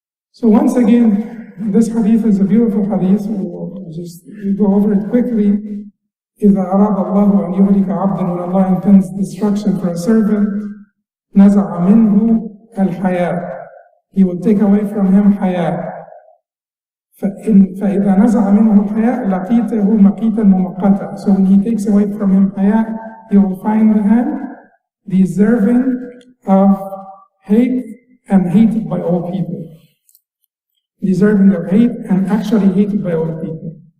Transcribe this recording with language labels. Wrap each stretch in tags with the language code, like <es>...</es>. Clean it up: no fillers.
<en>So once again, this hadith is a beautiful hadith. We'll just go over it quickly.</en> <ar>إِذَا أَرَادَ اللَّهُ أَنْ يُهْلِكَ عَبْدًا,</ar> <en>when Allah intends destruction for a servant,</en> <ar>نَزَعَ مِنْهُ الْحَيَاءَ,</ar> <en>He will take away from him Haya.</en> <ar>فإذا نزع منه الحياء لقيته مقيتا ممقتا.</ar> <en>So when he takes away from him Haya, you will find him deserving of hate and hated by all people. Deserving of hate and actually hated by all people.</en>